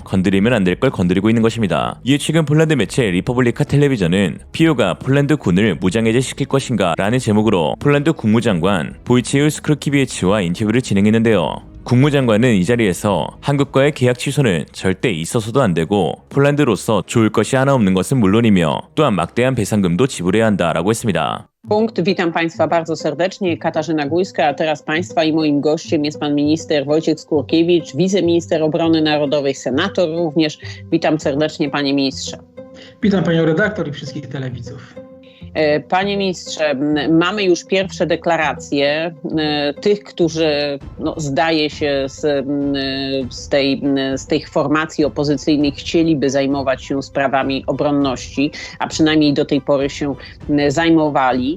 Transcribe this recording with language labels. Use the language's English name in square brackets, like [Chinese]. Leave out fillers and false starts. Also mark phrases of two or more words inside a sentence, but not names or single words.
[Korean] 건드리면 안 될 걸 건드리고 있는 것입니다. 이에 최근 폴란드 매체 리퍼블리카 텔레비전은 피오가 폴란드 군을 무장해제시킬 것인가 라는 제목으로 폴란드 국무장관 보이치우 스크루키비에치와 인터뷰를 진행했는데요. 국무장관은 이 자리에서 한국과의 계약 취소는 절대 있어서도 안 되고 폴란드로서 좋을 것이 하나 없는 것은 물론이며 또한 막대한 배상금도 지불해야 한다라고 했습니다. [Polish] Punkt. Witam Państwa bardzo serdecznie. Katarzyna Gujska, a teraz Państwa i moim gościem jest pan minister Wojciech Skurkiewicz, wiceminister obrony narodowej, senator również. Witam serdecznie, panie ministrze. Witam panią redaktor i wszystkich telewidzów. Panie ministrze, mamy już pierwsze deklaracje tych, którzy zdaje się z tych formacji opozycyjnych chcieliby zajmować się sprawami obronności, a przynajmniej do tej pory się zajmowali.